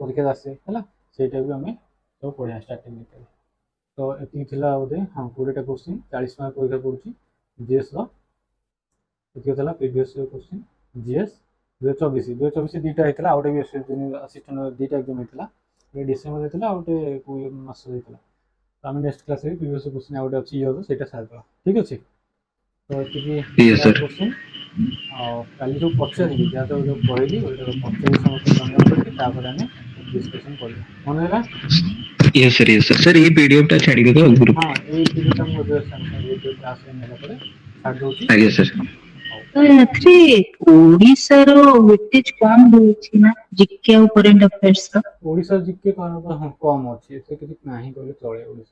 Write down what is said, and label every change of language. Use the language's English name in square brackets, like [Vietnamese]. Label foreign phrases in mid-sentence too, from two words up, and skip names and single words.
[Odia] ପରୀକ୍ଷାରେ ଆସେ ହେଲା ସେଇଟା ବି ଆମେ ସବୁ ପଢିବା ଷ୍ଟାର୍ଟିଂ ଭିତରେ ତ ଏତିକି ଥିଲା ବୋଧେ ହଁ 20ଟା କୋଶ୍ଚିନ୍ 40 ମାର୍କ ପରୀକ୍ଷା ପଡୁଛି ଜିଏସ୍ ର ଏତିକି ଥିଲା [English] previous question [Odia] ଜିଏସ୍ 2024 ଦୁଇଟା ହେଇଥିଲା ଆଉ ଗୋଟେ ବି ଆସିଷ୍ଟାଣ୍ଟ ଦୁଇଟା ଏକ୍ଜାମ ହେଇଥିଲା ଗୋଟେ ଡିସେମ୍ବର ହେଇଥିଲା ଆଉ ଗୋଟେ କୋଉ ମାସ ହେଇଥିଲା ତ ଆମେ [English] next class previous question [Odia] ଆଉ ଗୋଟେ ଅଛି ଇୟର ସେଇଟା ସାରିଦେବା ଠିକ ଅଛି ତ ଏତିକି [English] Yes, sir. [Odia] କୋଶ୍ଚିନ୍ ଆଉ କାଲି ସବୁ ପଚାରିବି ଯାହା ତ ଯୋଉ କହିଲି ଓଇଟା ପଚାରିବି ସମସ୍ତେ ଜଣ ଜଣ କରିକି ତାପରେ ଆମେ ଡିସ୍କସନ୍ କରିବା ମନେ ହେଲା [English] Yes, sir. Yes, sir. Sir, [Odia] ये PDF ଟା ଛାଡ଼ିବେ ତ ଗ୍ରୁପ ହଁ ଏଇ ଭିଡ଼ିଓଟା ମୁଁ ଏବେ ସାଙ୍ଗେ ସାଙ୍ଗେ [English] video class [Odia] ନେଲା ପରେ ଛାଡ଼ି ଦେଉଛି ଆଜ୍ଞା sir. ହଉ ତ ଏଥିରେ ଓଡିଶାର ୱେଟେଜ କମ ରହୁଛି ନା ଜିକେ ଆଉ [English] current affairs [Odia] ର ଓଡ଼ିଶା ଜିକେ ହଁ କମ୍ ଅଛି ଏତେ କିଛି ନାହିଁ କହିଲେ ଚଳେ ଓଡ଼ିଶା